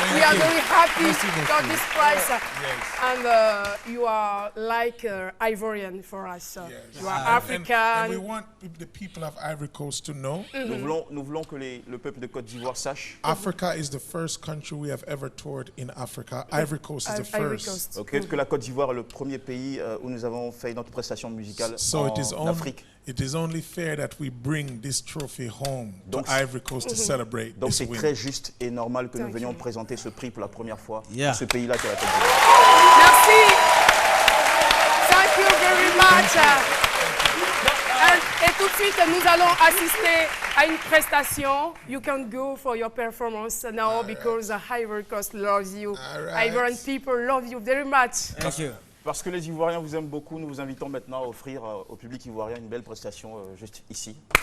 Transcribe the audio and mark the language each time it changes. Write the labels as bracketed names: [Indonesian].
[English] We are very happy for this prize. And you are like Ivorian for us. You are African. And we want the people of Ivory Coast to know. [French] Nous voulons que le peuple de Côte d'Ivoire sache. [English] Africa is the first country we have ever toured in Africa. Ivory Coast is the first. Okay, [French] que la Côte d'Ivoire est le premier pays où nous avons fait notre prestation musicale en Afrique. [English] It is only fair that we bring this trophy home to Ivory Coast to celebrate. [French] Donc [English] this [French] c'est [English] win. [French] très juste et normal que nous venions présenter ce prix pour la première fois à ce pays-là qui est la Côte d'Ivoire. Merci. [English] Thank you very much. [French] Et tout de suite, nous allons assister à une prestation. [English] You can go for your performance now because Ivory Coast loves you. Ivorian people love you very much. Thank you. [French] Parce que les Ivoiriens vous aiment beaucoup, nous vous invitons maintenant à offrir au public ivoirien une belle prestation juste ici.